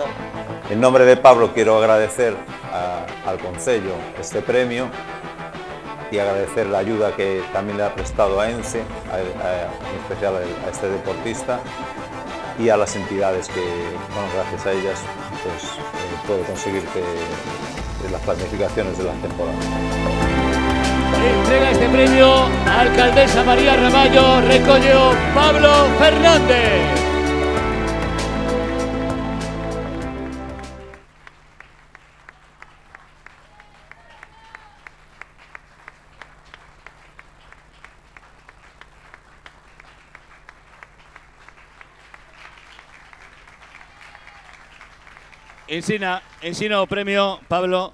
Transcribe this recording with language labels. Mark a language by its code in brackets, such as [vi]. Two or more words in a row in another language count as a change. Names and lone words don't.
[es] En nombre de Pablo quiero agradecer al Concello este premio y agradecer la ayuda que también le ha prestado a ENCE, en especial a este deportista, y a las entidades que, bueno, gracias a ellas, pues, puedo conseguir las planificaciones de la temporada. [gl] Entrega este premio a alcaldesa María Ramallo, recolló Pablo Fernández. Ensina o premio, Pablo.